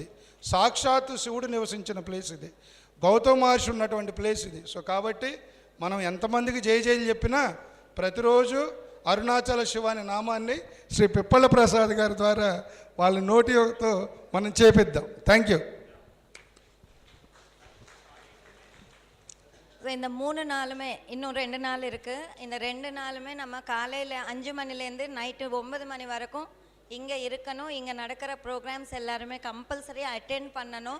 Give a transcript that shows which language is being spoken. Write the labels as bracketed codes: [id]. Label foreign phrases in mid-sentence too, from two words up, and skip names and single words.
[te] సాక్షాత్తు శివుడు నివసించిన ప్లేస్ ఇది. గౌతమ మహర్షి ఉన్నటువంటి ప్లేస్ ఇది. సో కాబట్టి మనం ఎంతమందికి జైలు చెప్పినా ప్రతిరోజు అరుణాచల శివ అనే నామాన్ని శ్రీ పిప్పల ప్రసాద్ గారి ద్వారా వాళ్ళ నోటితో మనం చేపిద్దాం. [en] thank you. [ta] இந்த 3 நாளுமே இன்னும் 2 நாள் இருக்குது. இந்த 2 நாளுமே நம்ம காலையில் 5 மணிலேருந்து நைட்டு 9 மணி வரைக்கும் இங்கே இருக்கணும். இங்கே நடக்கிற ப்ரோக்ராம்ஸ் எல்லாருமே கம்பல்சரியாக அட்டெண்ட் பண்ணணும்.